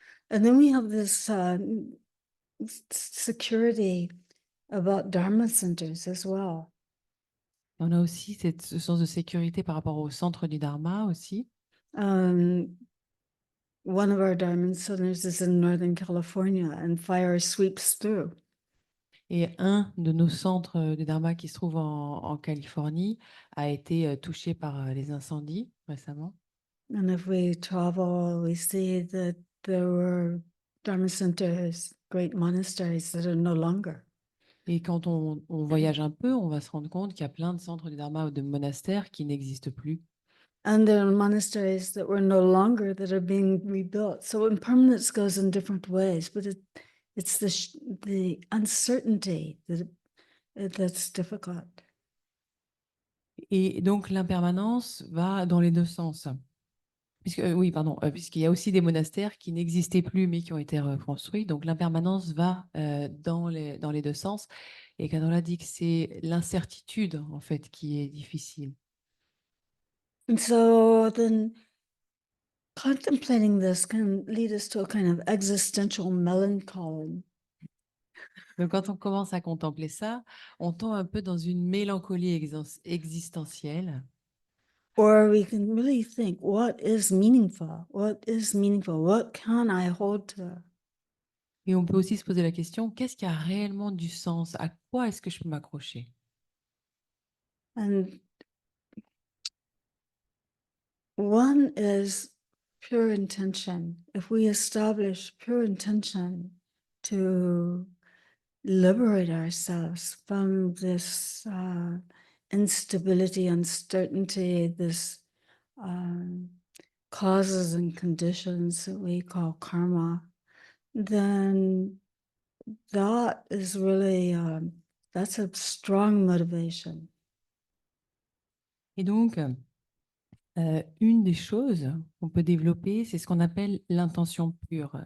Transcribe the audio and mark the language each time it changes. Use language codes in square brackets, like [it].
[en] And then we have this security about Dharma centers as well. [fr] On a aussi ce sens de sécurité par rapport au centre du Dharma aussi. [en] Um, one of our Dharma centers is in Northern California, and fire sweeps through. [fr] Et un de nos centres de Dharma qui se trouve en Californie a été touché par les incendies récemment. [en] And if we travel, we see that there were Dharma centers, great monasteries that are no longer. [fr] Et quand on voyage un peu, on va se rendre compte qu'il y a plein de centres de Dharma ou de monastères qui n'existent plus. [en] And there are monasteries that were no longer that are being rebuilt. So impermanence goes in different ways, but it's the uncertainty that's difficult. [fr] Et donc l'impermanence va dans les deux sens. Oui, pardon, puisqu'il y a aussi des monastères qui n'existaient plus mais qui ont été reconstruits. Donc l'impermanence va dans les deux sens. Et quand on a dit que c'est l'incertitude en fait qui est difficile. [en] And so then contemplating this can lead us to a kind of existential melancholy. [fr] Donc, quand on commence à contempler ça, on tombe un peu dans une mélancolie existentielle. [en] Or we can really think, what is meaningful? What is meaningful? What can I hold to? [fr] Et on peut aussi se poser la question, qu'est-ce qui a réellement du sens? À quoi est-ce que je peux m'accrocher? [en] And one is pure intention. If we establish pure intention to liberate ourselves from this instability, uncertainty, this causes and conditions that we call karma, then that is really that's a strong motivation. [fr] Et donc, une des choses qu'on peut développer, c'est ce qu'on appelle l'intention pure.